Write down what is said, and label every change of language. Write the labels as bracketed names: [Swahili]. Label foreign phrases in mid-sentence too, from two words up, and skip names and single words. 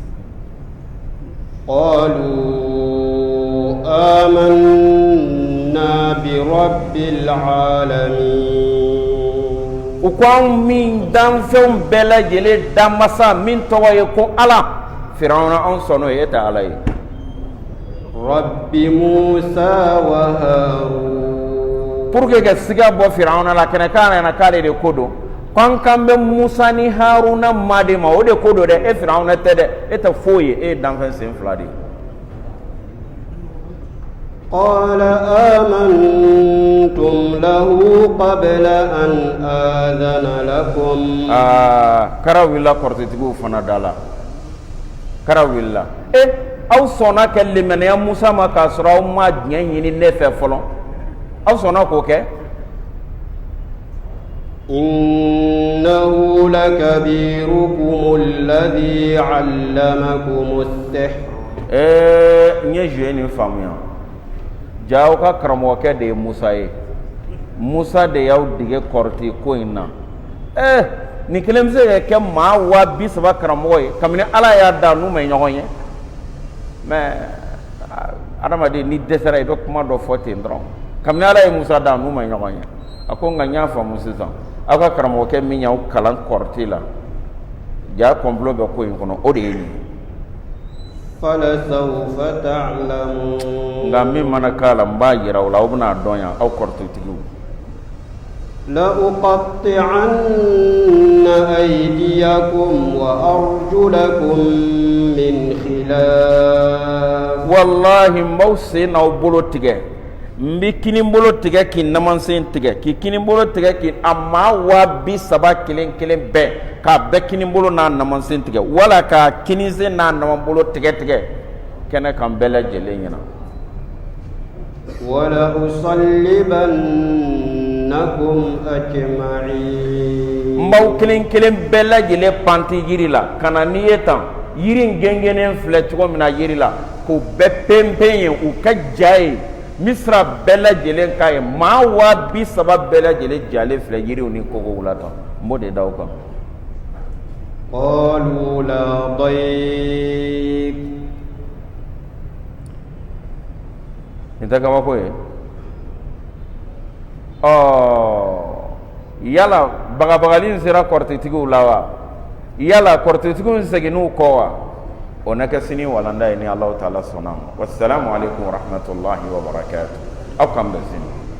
[Arabic] قالوا آمنا برب العالمين [Bambara] u ko anw min danfɛnw bɛɛ lajɛlen danmasa min tɔgɔ ye ko Ala Firawuna anw sɔnn'o ye e tɛ Ala ye [Arabic] رب موسى وهارون [French] pour que [Bambara] ka siga bɔ Firawuna la kɛnɛ k'a nana k'ale de ko don k'an kan bɛ Musa ni Haruna ma de ma o de ko don dɛ e Firawuna tɛ dɛ e tɛ foyi ye e ye danfɛn sen fila de ye [Arabic] قال آمنتم له قبل أن آذن لكم [Bambara] kara wulila kɔrɔtɛtigiw fana da la kara wulila aw sɔnna kɛ limaniya Musa ma k'a sɔrɔ aw ma diɲɛ ɲini ne fɛ fɔlɔ aw sɔnna k'o kɛ [Arabic] إنه لكبيركم الذي علمكم السحر [Bambara] n ye joué nin faamuya ja aw ka karamɔgɔkɛ de ye Musa ye Musa de y'aw dege kɔrɔtɛ ko in na nin kelen bɛ se ka kɛ maa 30,000 karamɔgɔ ye kabini Ala y'a da n'u ma ɲɔgɔn ye mais adamaden ni dɛsɛra i bɛ kuma dɔ fɔ ten dɔrɔn kabini Ala ye Musa da n'u ma ɲɔgɔn ye a ko nka n y'a faamu sisan aw ka karamɔgɔkɛ min y'aw kalan kɔrɔtɛ la ja complot bɛ ko in kɔnɔ o de ye nin ye [Arabic] فلسوف تعلمون [Bambara] nka min mana k'a la n b'a yira aw la aw bɛna dɔn yan aw kɔrɔtɛtigiw [Arabic] لأقطعن أيديكم وأرجلكم من خلاف [Bambara] wallahi n b'aw sen n'aw bolo tigɛ n bɛ kinibolo tigɛ k'i namansen tigɛ k'i kinibolo tigɛ k'i a maa 30,000 kelen kelen bɛɛ k'a bɛɛ kinibolo n'a namansen tigɛ wala k'a kinisen n'a namanbolo tigɛ kɛnɛ kan bɛɛ lajɛlen ɲɛna [Arabic] ولأصلبنكم أجمعين [Bambara] n b'aw kelen kelen bɛɛ lajɛlen panti yiri la ka na n'i ye tan yiri in gɛngɛnen filɛ cogo min na yiri la k'o bɛɛ pɛnpɛn ye u ka ja ye Misira bɛɛ lajɛlen k'a ye maa 30,000 bɛɛ lajɛlen jalen filɛ yiriw ni kogow la tan n b'o de da aw kan [Arabic] قالوا لا ضير [Bambara] nin tɛ kabako ye yala bagabagalin sera kortetigiw la wa yala kortetigiw segin'u kɔ wa o na kɛ sini walanda ye ni [Arabic] الله تعالى [Bambara] sɔnna ma. [Arabic] والسلام عليكم ورحمة الله وبركاته. [Bambara] Aw k'an bɛn sini.